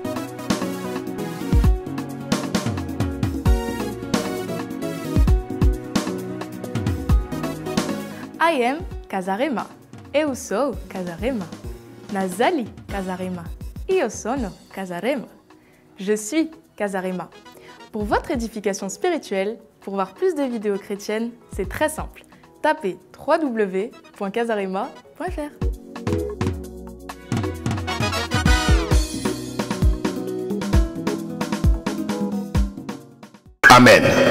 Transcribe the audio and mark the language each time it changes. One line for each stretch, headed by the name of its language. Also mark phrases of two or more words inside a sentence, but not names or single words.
English: I am Kazarema.
Portuguese: Eu sou Kazarema.
Lingala: Nazali Kazarema.
Italian: Io sono Kazarema.
French: Je suis Kazarema. Pour votre édification spirituelle, pour voir plus de vidéos chrétiennes, c'est très simple. Tapez www.kazarema.fr. Amen.